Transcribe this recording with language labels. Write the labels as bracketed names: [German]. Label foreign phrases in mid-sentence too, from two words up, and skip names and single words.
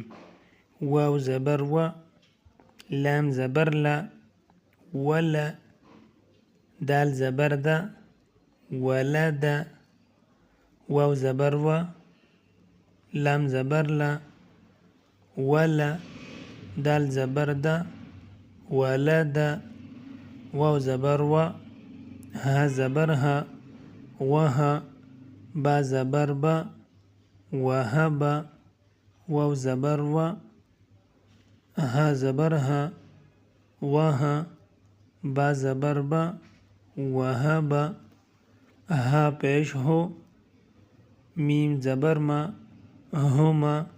[Urdu] واو زبر و، لام زبر لا، ولا، دال زبر دا، ولد، واو زبر و، لام زبر لا، ولا، دال زبر دا، ولد، واو زبر و، ہا زبر ہا، وہا، با زبر با، وہب، واو زبر و، ہا زبر ہا، وہا، با زبر با، وہب، ہا پیش ہو، میم زبر ما، ہما،